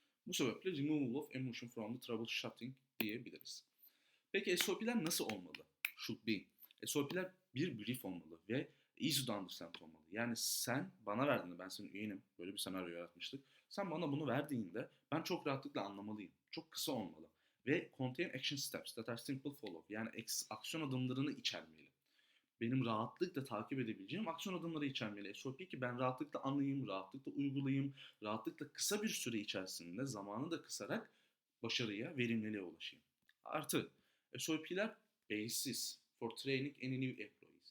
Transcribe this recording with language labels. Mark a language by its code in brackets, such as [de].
[tr] Bu sebeple [en] removal of emotion from the troubleshooting [tr] diyebiliriz. Peki SOP'ler nasıl olmalı? [en] Should be. [tr] SOP'ler bir brief olmalı ve [en] easy to understand [tr] olmalı. Yani sen bana verdiğinde, ben senin üyenim, böyle bir senaryo yaratmıştık. Sen bana bunu verdiğinde ben çok rahatlıkla anlamalıyım. Çok kısa olmalı. Ve [en] contain action steps that are simple follow. [tr] Yani aksiyon adımlarını içermeli. Benim rahatlıkla takip edebileceğim aksiyon adımları içermeli. SOP ki ben rahatlıkla anlayayım, rahatlıkla uygulayayım, rahatlıkla kısa bir süre içerisinde zamanı da kısarak başarıya, verimliliğe ulaşayım. Artı SOP'ler [en] basis for training any new employees.